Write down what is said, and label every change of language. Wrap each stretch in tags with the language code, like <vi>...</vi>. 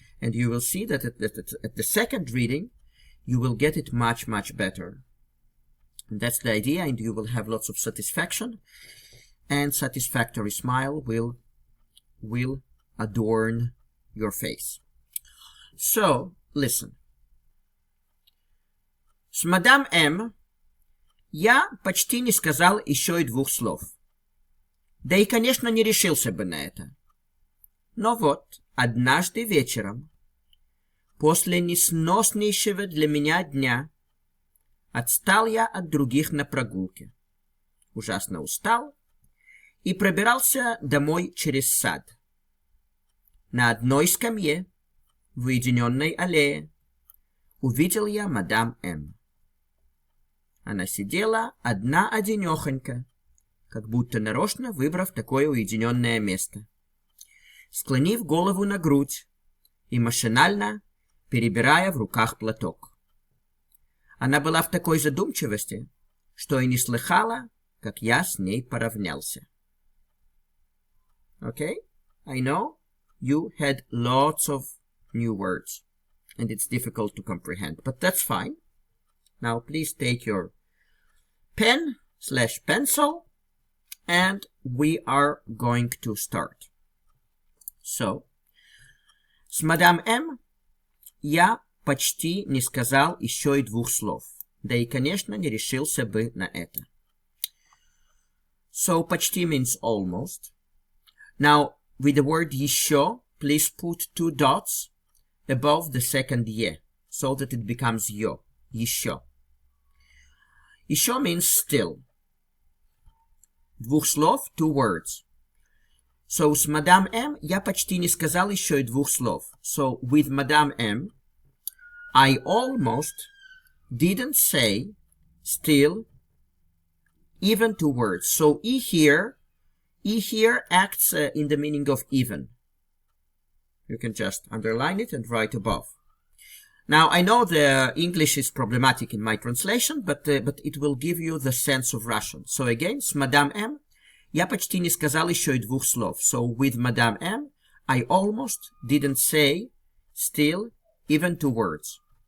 <en>And you will see that at the second reading, you will get it much better. And that's the idea, and you will have lots of satisfaction, and satisfactory smile will adorn your face. So, listen.</en> <ru>С мадам М я почти не сказал еще и 2 слов. Да и, конечно, не решился бы на это. Но вот, однажды вечером, после несноснейшего для меня дня, отстал я от других на прогулке. Ужасно устал и пробирался домой через сад. На одной скамье, в уединенной аллее, увидел я мадам М. Она сидела одна-одинехонька, как будто нарочно выбрав такое уединенное место, склонив голову на грудь и машинально перебирая в руках платок. Она была в такой задумчивости, что и не слыхала, как я с ней поравнялся.</ru> <en>Okay? I know you had lots of new words, and it's difficult to comprehend, but that's fine. Now please take your pen/pencil, and we are going to start.</en> <ru>So, с мадам М я почти не сказал еще и 2 слов, да и, конечно, не решился бы на это.</ru> <en>So, почти means almost. Now, with the word еще, please put 2 dots above the second ye, so that it becomes yo, еще. Еще means still. 2 слов, 2 words.</en> <ru>So, с мадам М я почти не сказал еще и 2 слов.</ru> <en>So, with Madame M, I almost didn't say still even 2 words. So, E here acts in the meaning of even. You can just underline it and write above. Now, I know the English is problematic in my translation, but it will give you the sense of Russian.</en> <ru>So again, с мадам М я почти не сказал еще и 2 слов.</ru> <en>So with Madame M, I almost didn't say still even 2 words.</en>